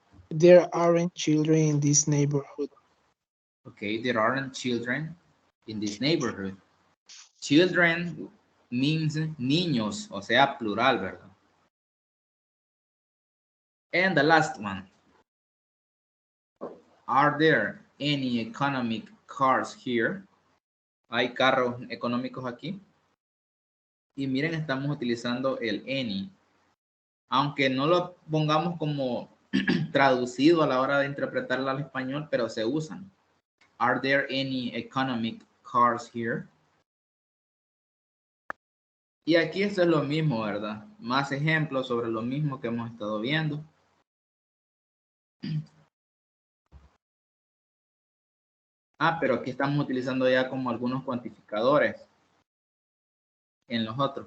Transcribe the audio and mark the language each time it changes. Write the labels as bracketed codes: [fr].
[en] There aren't children in this neighborhood. Okay, there aren't children in this neighborhood. [es] Children means niños, o sea, plural, ¿verdad? [en] And the last one. Are there any economic cars here? [es] ¿Hay carros económicos aquí? Y miren, estamos utilizando el any. Aunque no lo pongamos como traducido a la hora de interpretarlo al español, pero se usan. [en] Are there any economic cars here? [es] Y aquí esto es lo mismo, ¿verdad? Más ejemplos sobre lo mismo que hemos estado viendo. Ah, pero aquí estamos utilizando ya como algunos cuantificadores en los otros.